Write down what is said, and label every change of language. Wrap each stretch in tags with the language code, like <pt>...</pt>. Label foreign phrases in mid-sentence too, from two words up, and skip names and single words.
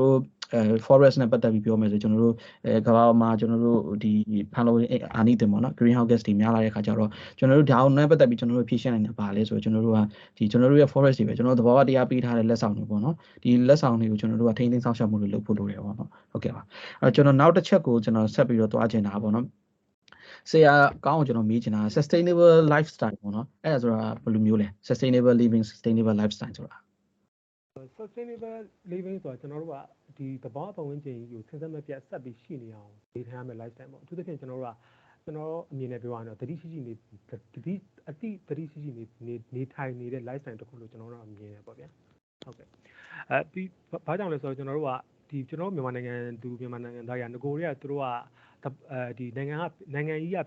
<my>တို့forest နဲ့ပတ်သက်ပြီးပြောမယ်ဆိုကျွန်တော်တို့ကမ္ဘာမှာကျွန်တော်တို့ဒီဖန်လုံအာနိသင်ပေါ့နော်</my> <en>greenhouse gas</en> <my>တွေများလာတဲ့အခါကျတော့ကျွန်တော်တို့ဒါအောင်နဲ့ပတ်သက်ပြီးကျွန်တော်တို့ဖြည့်ရှင်းနိုင်တာပါလဲဆိုတော့ကျွန်တော်တို့ကဒီကျွန်တော်တို့ရဲ့ forest တွေပဲကျွန်တော်တို့သဘာဝတရားပေးထားတဲ့လက်ဆောင်တွေပေါ့နော်ဒီလက်ဆောင်တွေကိုကျွန်တော်တို့ကထိန်းသိမ်းဆောင်ရှောက်မှုတွေလုပ်ဖို့လိုတယ်ပေါ့နော်ဟုတ်ကဲ့ပါကျွန်တော်နောက်တစ်ချက်ကိုကျွန်တော်ဆက်ပြီးတော့သွားချင်တာပေါ့နော်ဆရာကောင်းအောင်ကျွန်တော်မေးချင်တာ</my> <en>sustainable lifestyle</en> <my>ပေါ့နော်အဲ့ဒါဆိုတာဘယ်လိုမျိုးလဲ</my> <en>sustainable living sustainable lifestyle</en> <my>ဆိုတာ</my> <en>sustainable living</en> <my>ဆိုတာကျွန်တော်တို့ကဒီသဘာဝပတ်ဝန်းကျင်ကိုဆင်းသက်မပြတ်ဆက်ပြီးရှိနေအောင်နေထိုင်ရမယ့် lifestyle ပေါ့အထူးသဖြင့်ကျွန်တော်အမြင်နဲ့ပြောရရင်တော့တတိရှိရှိနေထိုင်နေတဲ့ lifestyle တစ်ခုလို့ကျွန်တော်တို့အမြင်နဲ့ပေါ့ဗျာဟုတ်ကဲ့ပြီးဘာကြောင့်လဲဆိုတော့ကျွန်တော်တို့ကဒီကျွန်တော်မြန်မာနိုင်ငံသားရငကိုတွေကသူတို့ကဒီနိုင်ငံကြီးက</my>